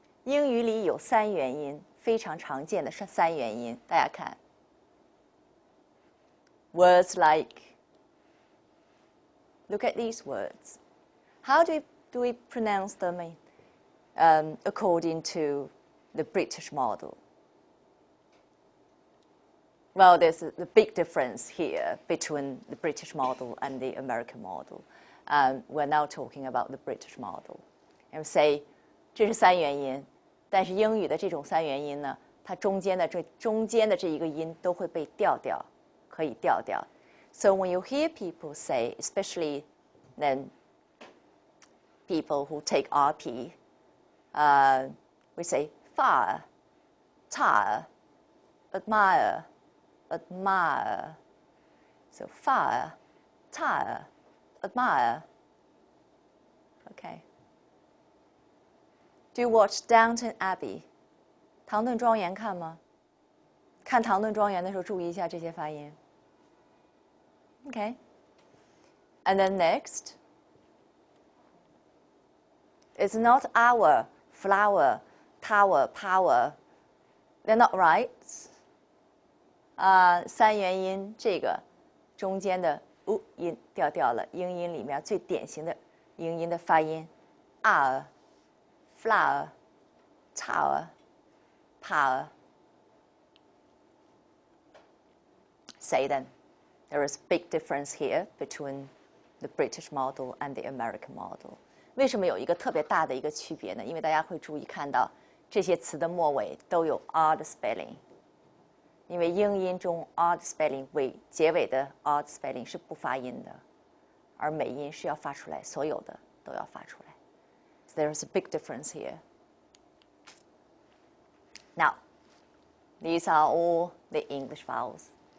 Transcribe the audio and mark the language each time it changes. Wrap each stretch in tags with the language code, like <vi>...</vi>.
<zh>英语里有三元音，非常常见的是三元音。大家看 ，</zh> <en>words like. Look at these words. How do we pronounce them according to the British model? Well, there's a big difference here between the British model and the American model. We're now talking about the British model. And say,</en> <zh>这是三元音，但是英语的这种三元音呢，它中间的这一个音都会被调掉，可以调掉。</zh> <en>So when you hear people say, especially then people who take RP, we say fire, tire, admire, admire. So fire, tire, admire. Okay. Do you watch Downton Abbey?</en> <zh>唐顿庄园看吗？看唐顿庄园的时候注意一下这些发音。</zh> <en>Okay. And then next, it's not our, flower, tower, power. They're not right.</en> <zh>三元音这个中间的音掉掉了，英音里面最典型的英音的发音 ，</zh> <en>r, flower, tower, power. Say then. There is a big difference here between the British model and the American model.</en> <zh>为什么有一个特别大的一个区别呢？因为大家会注意看到这些词的末尾都有 r 的 spelling。因为英音中 r 的 spelling 结尾的 r 的 spelling 是不发音的，而美音是要发出来，所有的都要发出来。</zh> <en>So there is a big difference here. Now, these are all the English vowels.</en>